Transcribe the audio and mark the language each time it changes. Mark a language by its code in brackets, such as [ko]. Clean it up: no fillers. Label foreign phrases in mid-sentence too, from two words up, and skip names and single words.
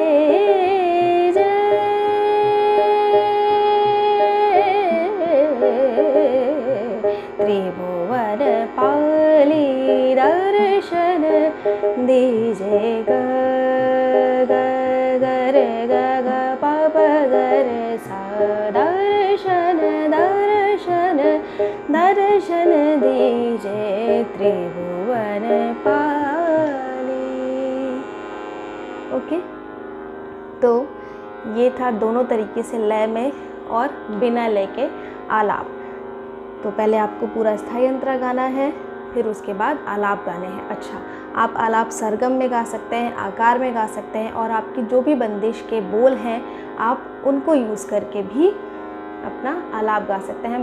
[hi] त्रिभुवन पाली, दर्शन दीजे ग ग रे ग ग प प ग रे सा, दर्शन दर्शन दर्शन दीजे त्रिभुवन पाली। ओके, तो ये था दोनों तरीके से लय में और बिना लय के आलाप। तो पहले आपको पूरा स्थाई अंतरा गाना है, फिर उसके बाद आलाप गाने हैं। अच्छा, आप आलाप सरगम में गा सकते हैं, आकार में गा सकते हैं, और आपकी जो भी बंदिश के बोल हैं आप उनको यूज़ करके भी अपना आलाप गा सकते हैं।